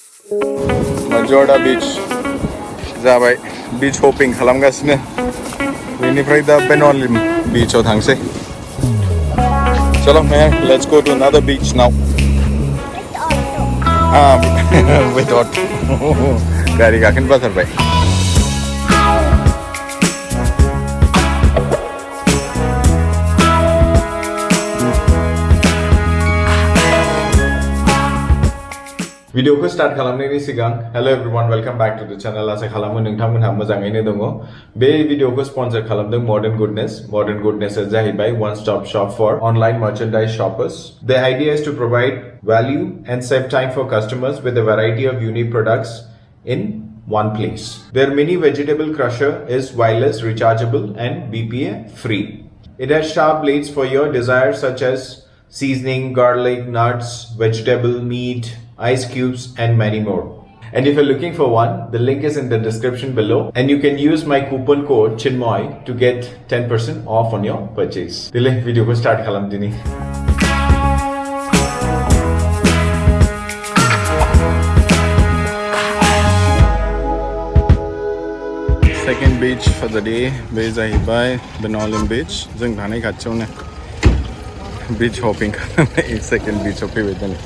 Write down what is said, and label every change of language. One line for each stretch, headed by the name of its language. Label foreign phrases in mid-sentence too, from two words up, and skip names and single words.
English: Majoda Beach जाबाय beach hopping
Bodo: खालामगासिनो बेनिफ्राय दा
English: Benaulim Beach
Bodo: आव थांसै
English: चलो man let's go to another beach now with auto
Bodo: गारि गाखोनो बाथारबाय भिडियो को स्टार्ट खालामनायनि सिगां
English: hello everyone welcome back to the channel
Bodo: आसा खालामो नोंथांमोनहा मोजाङैनो दङ बे भिडियोखौ स्पन्सर खालामदों
English: मॉडर्न गुडनेस जाहैबाय one stop shop for online merchandise shoppers the idea is to provide value and save time for customers with a variety of unique products in one place. Their mini vegetable crusher is wireless, rechargeable and BPA free. It has sharp blades for your desires such as seasoning, garlic, nuts, vegetable, meat, ice cubes and many more. And if you're looking for one, the link is in the description below and you can use my coupon code Chinmoy to get 10% off on your purchase.
Bodo: Dile video ko start kalam dini.
English: Second beach for the day, be
Bodo: जाहैबाय
English: Benaulim Beach.
Bodo: जों थानाय खाथियावनो
English: beach hopping
Bodo: खालामनाय
English: second beach
Bodo: आव फैबाय दिनै.